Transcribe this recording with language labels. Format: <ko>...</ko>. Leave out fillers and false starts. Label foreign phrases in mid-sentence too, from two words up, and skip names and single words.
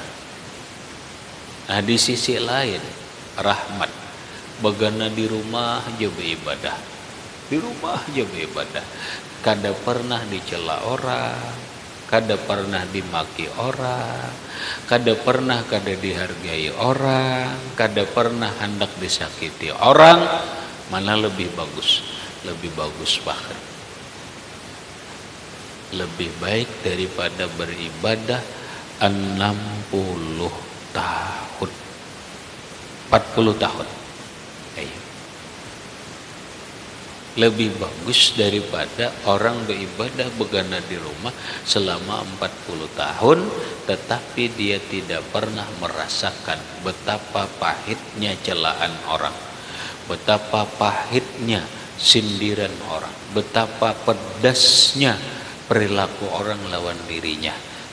<bjn>Nah di sisi lain, rahmat, bagana di rumah aja beribadah, di rumah aja beribadah, kada pernah dicela orang, kada pernah dimaki orang, kada pernah kada dihargai orang, kada pernah hendak disakiti orang. Mana lebih bagus? Lebih bagus bahkan lebih baik daripada beribadah 60 tahun, 40 tahun. Lebih bagus daripada orang beribadah begana di rumah selama 40 tahun tetapi dia tidak pernah merasakan betapa pahitnya celaan orang, betapa pahitnya sindiran orang, betapa pedasnya perilaku orang lawan dirinya.</bjn>